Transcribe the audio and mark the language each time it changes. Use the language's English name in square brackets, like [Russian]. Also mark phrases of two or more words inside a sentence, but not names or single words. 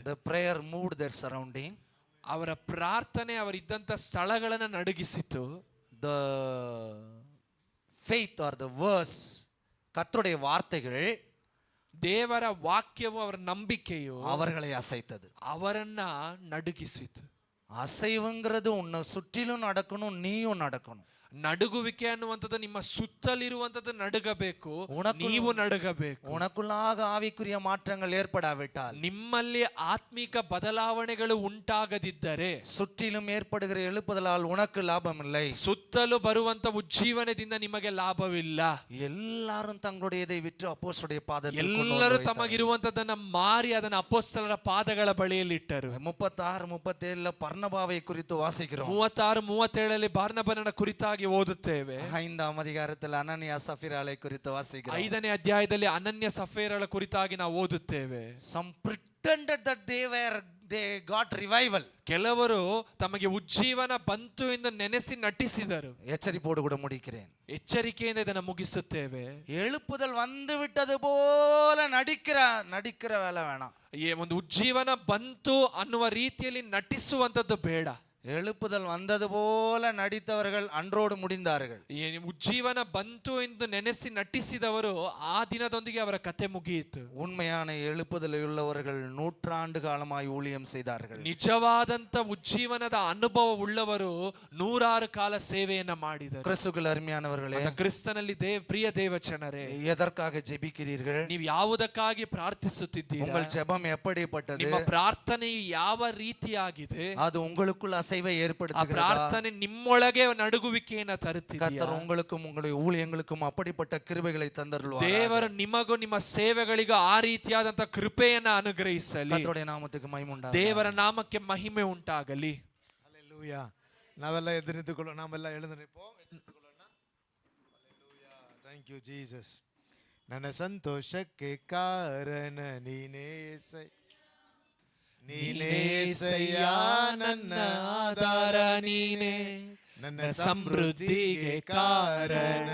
[English] The prayer moved their surrounding. [Kannada] ಅವರ ಪ್ರಾರ್ಥನೆ ಅವರಿದ್ದಂತ ಸ್ಥಳಗಳನ್ನ ನಡುಗಿಸಿತು. [English] The faith or the verse, [Tamil] கர்த்தருடைய வார்த்தைகள், [Kannada] ದೇವರ ವಾಕ್ಯವು ಅವರ ನಂಬಿಕೆಯು [Tamil] அவர்களை அசைத்தது, [Kannada] ಅವರನ್ನ ನಡುಗಿಸಿತು. [Tamil] அசைவுங்கிறது உன்னை சுற்றிலும் நடக்கணும், நீயும் நடக்கணும். [Kannada] ನಡುಗುವಿಕೆ ಅನ್ನುವಂಥದ್ದು ನಿಮ್ಮ ಸುತ್ತಲಿರುವಂಥದ್ದು ನಡುಗಬೇಕು, [Tamil] உனக்குள்- [Kannada] ನೀವು ನಡುಗಬೇಕು. [Tamil] உனக்குள்ளாக ஆவிக்குரிய மாற்றங்கள் ஏற்படாவிட்டால், [Kannada] ನಿಮ್ಮಲ್ಲಿ ಆತ್ಮಿಕ ಬದಲಾವಣೆಗಳು ಉಂಟಾಗದಿದ್ದರೆ, [Tamil] சுற்றிலும் ஏற்படுகிற எழுப்புதலால் உனக்கு லாபம் இல்லை. [Kannada] ಸುತ್ತಲೂ ಬರುವಂತ ಉಜ್ಜೀವನದಿಂದ ನಿಮಗೆ ಲಾಭವಿಲ್ಲ. [Tamil] எல்லாரும் தங்களுடையதை விற்று அப்போஸ்தலருடைய பாதத்தில் கொண்டு வந்து [Kannada] ಎಲ್ಲರೂ [Tamil] வைத்தார்கள். [Kannada] ತಮಗಿರುವಂತದನ್ನ ಮಾರಿ ಅದನ್ನ ಅಪೊಸ್ತಲರ ಪಾದಗಳ ಬಳಿಯಲ್ಲಿ ಇಟ್ಟರು. [Tamil] 36-37 பர்னபாவை குறித்து வாசிக்கிறோம். [Kannada] 36-37 ಬಾರ್ನಬನನ ಕುರಿತಾಗಿ ಓದುತ್ತೇವೆ. [Tamil] 5ஆம் அதிகாரத்தில் அனனியா சஃபிராளை குறித்து வாசிக்கிறோம். [Kannada] 5ನೇ ಅಧ್ಯಾಯದಲ್ಲಿ ಅನನ್ಯ ಸಫೇರಳ ಕುರಿತಾಗಿ ನಾವು ಓದುತ್ತೇವೆ. [English] Some pretended that they got revival. [Kannada] ಕೆಲವರು ತಮಗೆ ಉಜ್ಜೀವನ ಬಂತು ಎಂದು ನೆನೆಸಿ ನಟಿಸಿದರು. [Tamil] எச்சரிப்போடு கூட முடிக்கிறேன். [Kannada] ಎಚ್ಚರಿಕೆಯಿಂದ ಇದನ್ನು ಮುಗಿಸುತ್ತೇವೆ. [Tamil] எழுப்புதல் வந்து விட்டது போல நடிக்கிற வேலை வேணாம். [Kannada] ಒಂದು ಉಜ್ಜೀವನ ಬಂತು ಅನ್ನುವ ರೀತಿಯಲ್ಲಿ ನಟಿಸುವಂತದ್ದು ಬೇಡ. [Tamil] எழுப்புதல் வந்தது போல நடித்தவர்கள் அன்றோடு முடிந்தார்கள். [Kannada] ಉಜ್ಜೀವನ ಬಂತು ಎಂದು ನೆನೆಸಿ ನಟಿಸಿದವರು ಆ ದಿನದೊಂದಿಗೆ ಅವರ ಕತೆ ಮುಗಿಯಿತು. [Tamil] உண்மையான எழுப்புதல் உள்ளவர்கள் 100 ஆண்டு காலமாய் ஊழியம் செய்தார்கள். [Kannada] ನಿಜವಾದಂತ ಉಜ್ಜೀವನದ ಅನುಭವ ಉಳ್ಳವರು 100 ಕಾಲ ಸೇವೆಯನ್ನ ಮಾಡಿದರು. [Tamil] கிறிஸ்துவுக்குள் அருமையானவர்களே, [Kannada] ಕ್ರಿಸ್ತನಲ್ಲಿ ಪ್ರಿಯ ದೇವಚನರೇ, [Tamil] எதற்காக ஜெபிக்கிறீர்கள்? [Kannada] ನೀವು ಯಾವುದಕ್ಕಾಗಿ ಪ್ರಾರ್ಥಿಸುತ್ತಿದ್ದೀರಾ? [Tamil] உங்கள் ஜெபம் எப்படிப்பட்டது? [Kannada] ನಿಮ್ಮ ಪ್ರಾರ್ಥನೆಯು ಯಾವ ರೀತಿಯಾಗಿದೆ? [Tamil] அது உங்களுக்குள் அசைவை [Kannada] ಆ [Tamil] ஏற்படுத்துகிறதா? [Kannada] ಪ್ರಾರ್ಥನೆ ನಿಮ್ಮೊಳಗೆ ನಡುಗುವಿಕೆಯನ್ನು ತರುತ್ತಿದೆಯಾ? [Tamil] கர்த்தர் உங்களுக்கும் உங்களுடைய ஊழியங்களுக்கும் அப்படிப்பட்ட கிருபைகளை தந்தருள்வார். [Kannada] ದೇವರು ನಿಮಗೂ ನಿಮ್ಮ ಸೇವೆಗಳಿಗೂ ಆ ರೀತಿಯಾದಂತ ಕೃಪೆಯನ್ನ ಅನುಗ್ರಹಿಸಲಿ. [Tamil] கர்த்தருடைய நாமத்துக்கு மகிமை உண்டாகಲಿ. [Kannada] ದೇವರ ನಾಮಕ್ಕೆ ಮಹಿಮೆ ಉಂಟಾಗಲಿ. ಹಲ್ಲೆಲೂಯಾ. ನಾವೆಲ್ಲ ಎದ್ದು ನಿಂತುಕೊಳ್ಳೋಣ. ನಾವೆಲ್ಲ ಎಳೆದು ನಿಂಪೋம். ನಿಂತುಕೊಳ್ಳೋಣ. ಹಲ್ಲೆಲೂಯಾ. [English] thank you Jesus. [Kannada] ನನ್ನ ಸಂತೋಷಕ್ಕೆ ಕಾರಣ ನೀನೇ ಏಸೈ, ನೀನೇ ಏಸಯ್ಯ, ನನ್ನ ಆಧಾರ ನೀನೇ, ನನ್ನ ಸಮೃದ್ಧಿಗೆ ಕಾರಣ